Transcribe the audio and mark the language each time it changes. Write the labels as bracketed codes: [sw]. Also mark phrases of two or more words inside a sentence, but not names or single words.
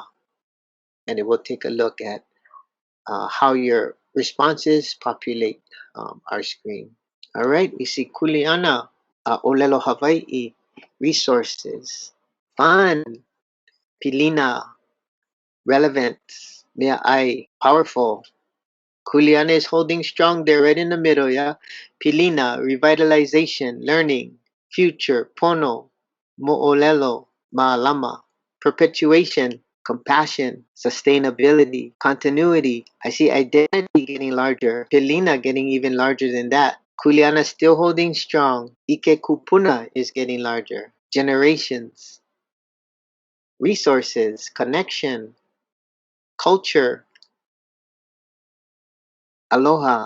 [en] And it will take a look at how your responses populate our screen. All right, we see Kuleana, [haw] ʻōlelo Hawaiʻi, [en] resources, fun, pilina, relevant, meaʻai, powerful. Kuleana is holding strong there, right in the middle, yeah? Pilina, revitalization, learning, future, pono, [haw] moʻolelo, maalama, [en] perpetuation, compassion, sustainability, continuity. I see identity getting larger, Pilina getting even larger than that. Kuleana still holding strong. [haw] Ike Kūpuna [en] is getting larger. Generations, resources, connection, culture, aloha.